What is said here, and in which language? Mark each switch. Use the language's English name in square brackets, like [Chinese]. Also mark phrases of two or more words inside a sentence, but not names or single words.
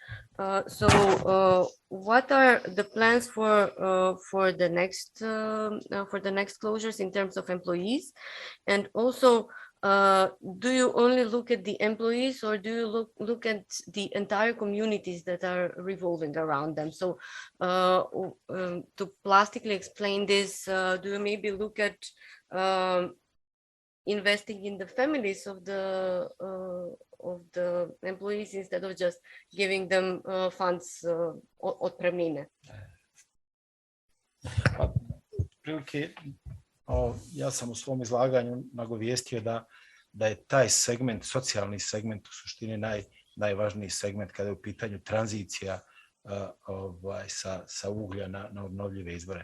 [English] What are the plans for the next closures in terms of employees, and also do you only look at the employees, or do you look at the entire communities that are revolving around them? So to plastically explain this, do you maybe look at investing in the families of the employees instead of just giving them funds [Bosnian] otpremnine? Prilike, ja sam u svom izlaganju nagovijestio da je taj segment, socijalni segment u suštini najvažniji segment kada je u pitanju tranzicija sa uglja na obnovljive izvore.